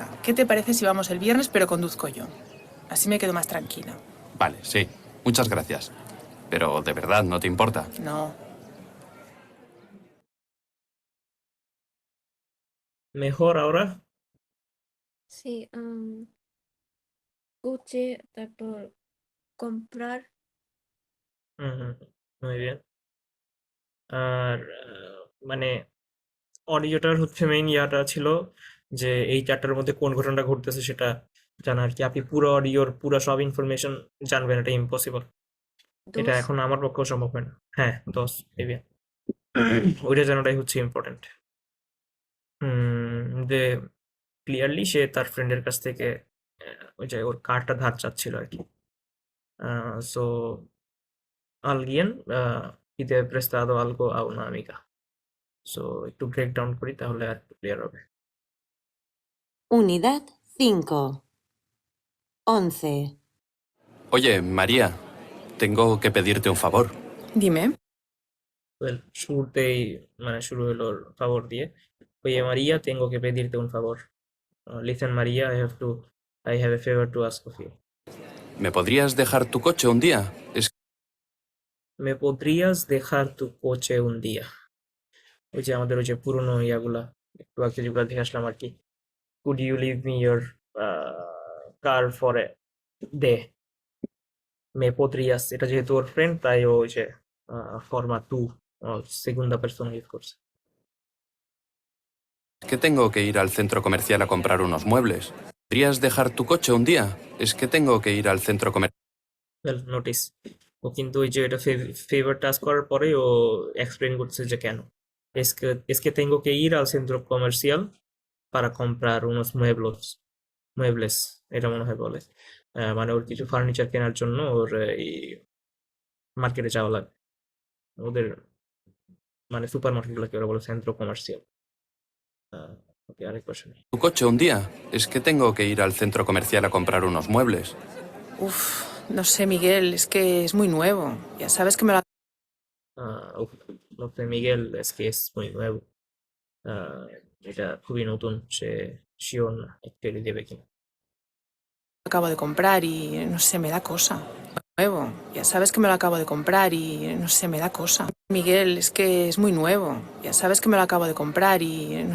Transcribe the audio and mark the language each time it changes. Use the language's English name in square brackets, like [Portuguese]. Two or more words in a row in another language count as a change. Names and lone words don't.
[Spanish] ¿Qué te parece si vamos el viernes pero conduzco yo? Así me quedo más tranquila. Vale, sí. Muchas gracias. Pero de verdad, ¿no te importa? No. Mejor ahora? Sí, coche, [Bangla] তারপর comprar। হুম, হুম, [Spanish] muy bien. [Bangla] আর মানে অডিওটার হচ্ছে মেইন ইয়াটা ছিল যে এই ৪ টার মধ্যে কোন ঘটনাটা ঘটতেছে সেটা জানা আরকি। আপনি পুরো অডিওর পুরা সব ইনফরমেশন জানবেন, এটা ইম্পসিবল। এটা [Spanish] dos [Bangla] এখন আমার পক্ষেও সম্ভব হয় না। হ্যাঁ, ১০ মেবি। ওইটা জানাটাই হচ্ছে ইম্পর্টেন্ট। যে ক্লিয়ারলি সে তার ফ্রেন্ডের কাছ থেকে ওই যে ওর কার্ডটা ধার চাচ্ছিল আরকি। [Spanish] সো alguien pide prestado algo a una amiga. [Bangla] সো একটু ব্রেক ডাউন করি তাহলে আর একটু ক্লিয়ার হবে। [Spanish] Unidad 5. 11. Oye, María, tengo que pedirte un favor. Dime. [Bangla] ওয়েল, শুরুতেই মানে শুরু হলো ওর favor দিয়ে। [Spanish] Oye María, tengo que pedirte un favor. [English] Listen María, I have a favor to ask of you. [Spanish] ¿Me podrías dejar tu coche un día? Es ¿Me podrías dejar tu coche un día? [Bangla] ওই যে আমাদের ওই যে পুরনো ইয়াগুলা একটু আগে যেগুলা দেখে আসলাম আর কি। [English] Could you leave me your car for a day? [Spanish] Me podrías, [Bangla] এটা যেহেতু ওর ফ্রেন্ড তাই ও ওই যে [Spanish] forma tú segunda persona [Bangla] ইউজ করছে। [Spanish] que tengo que ir al centro comercial a comprar unos muebles. ¿Podrías dejar tu coche un día? Es que tengo que ir al centro comercial. [Bangla] ওয়েল, নোটিস ও কিন্তু ওই যে এটা [English] favor task [Bangla] করার পরে ও এক্সপ্লেন করছে যে কেন। [Spanish] Es que tengo que ir al centro comercial para comprar unos muebles, [Bangla] এটা মনে হয় বলে। মানে ওর কিছু ফার্নিচার কেনার জন্য ওর এই মার্কেটে যাওয়া লাগবে। ওদের মানে সুপার মার্কেটগুলোকে ওরা বলে [Spanish] centro comercial. [Bangla] ওকে, আরেকবার শুনি। [Spanish] Tu coche un día. Es que tengo que ir al centro comercial a comprar unos muebles. Uf, no sé, Miguel, es que es muy nuevo. Ya sabes que me lo [Bangla] উফ, লোকটা [Spanish] মিগেল es que es muy nuevo. [Bangla] এটা খুবই নতুন, সে শিওর না অ্যাকচুয়ালি দেবে কিনা। [Spanish] acabo de comprar y no sé, me da cosa. nuevo. Ya sabes que me lo acabo de comprar y no sé, me da cosa. Miguel, es que es muy nuevo. Ya sabes que me lo acabo de comprar y no sé.